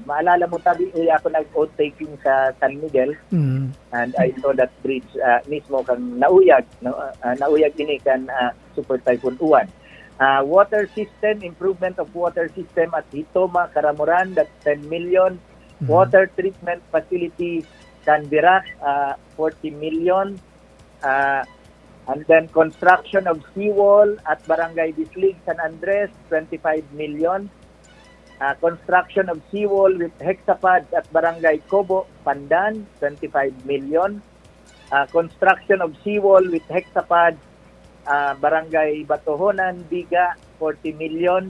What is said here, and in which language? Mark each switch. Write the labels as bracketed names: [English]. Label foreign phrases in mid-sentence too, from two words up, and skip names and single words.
[Bikol] Maalala mo tabi, ako nag- [English] oath taking [Bikol] sa San Miguel, [English] and I saw that bridge mismo [Bikol] kang nauyag, [English] no? [Bikol] Nauyag ini kan Super Typhoon Uwan. [English] Water system, improvement of water system at Hitoma, Karamuran, that's 10 million. Water treatment facility kan Virac, 40 million. And then construction of seawall at Barangay Bislig, San Andres, 25 million. Construction of seawall with hexapad at Barangay Cobo, Pandan, 25 million. Construction of seawall with hexapad, Barangay Batohonan, Biga, 40 million.